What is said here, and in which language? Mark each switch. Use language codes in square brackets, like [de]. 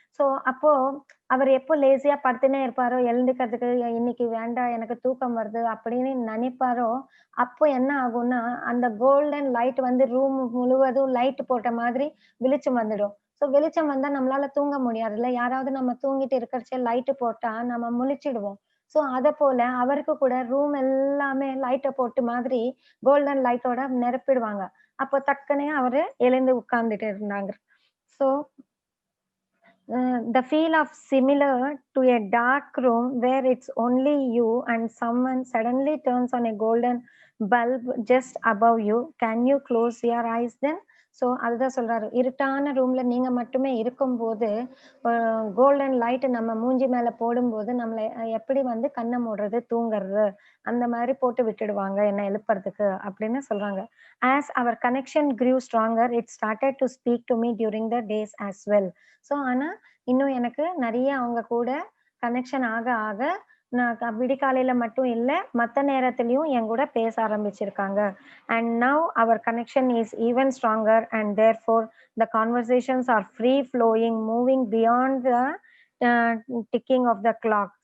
[ta] So அப்போ அவர் எப்போ லேசியா படுத்துனே இருப்பாரோ, எழுந்துக்கிறதுக்கு இன்னைக்கு வேண்டாம் எனக்கு தூக்கம் வருது அப்படின்னு நினைப்பாரோ, அப்போ என்ன ஆகும்னா, அந்த கோல்டன் லைட் வந்து ரூம் முழுவதும் லைட் போட்ட மாதிரி வெளிச்சம் வந்துடும். ஸோ வெளிச்சம் வந்தா நம்மளால தூங்க முடியாதுல்ல. யாராவது நம்ம தூங்கிட்டு இருக்கறச்ச லைட் போட்டா நம்ம முழிச்சிடுவோம். ஸோ அதப்போல அவருக்கு கூட ரூம் எல்லாமே லைட்ட போட்டு மாதிரி கோல்டன் லைட்டோட நிரப்பிடுவாங்க. அப்போ டக்குனே அவரு எழுந்து உட்கார்ந்துட்டு இருந்தாங்க. [en] So the feel of similar to a dark room where it's only you and someone suddenly turns on a golden bulb just above you. Can you close your eyes then? [ta] So அதுதான் சொல்றாரு. இருட்டான ரூம்ல நீங்க மட்டுமே இருக்கும்போது, golden light நம்ம மூஞ்சி மேல போடும்போது, நம்மள எப்படி வந்து கண்ண மூடுறது, தூங்குறது, அந்த மாரி போட்டு விட்டுடுவாங்க என்ன எழுப்புறதுக்கு அப்படின்னு சொல்றாங்க. [en] As our connection grew stronger, it started to speak to me during the days as well. [ta] So ஆனா இன்னும் எனக்கு நெறைய அவங்க கூட கனெக்ஷன் ஆக ஆக, நான் விடிகாலையில மட்டும் இல்ல, மத்த நேரத்திலயும் என் கூட பேச ஆரம்பிச்சிருக்காங்க. [en] And now our connection is even stronger and therefore the conversations are free flowing, moving beyond the ticking of the clock.